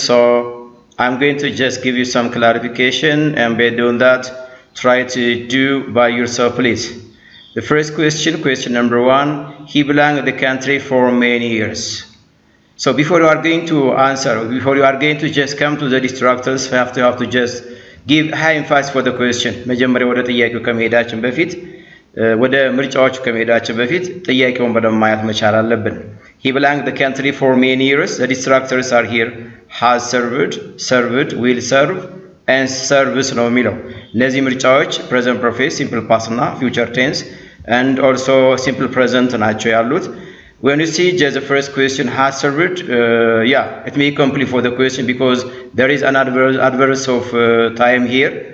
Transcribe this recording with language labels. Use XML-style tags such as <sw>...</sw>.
<en>So I'm going to just give you some clarification, and based on that, try to do by yourself, please. The first question number 1, he belonged to the country for many years. So before you are going to answer, before you are going to just come to the distractors, you have to just give high emphasis for the question.</en> <am>መጀመሪያ ወደ ጥያቄው ከመሄዳችን በፊት ወደ ምርጫዎቹ ከመሄዳችን በፊት ጥያቄውን በደንብ ማየት መቻል አለብን።</am> <en>He belonged to the country for many years. The distractors are here. Has served, served, will serve, and serves</en> <am>ነው የሚለው። እነዚህ ምርጫዎች</am> <en>present perfect, simple past እና future tense and also simple present</en> <am>ናቸው ያሉት።</am> <en>When you see just the first question, has served, it may complete for the question because there is an adverse of time here.</en>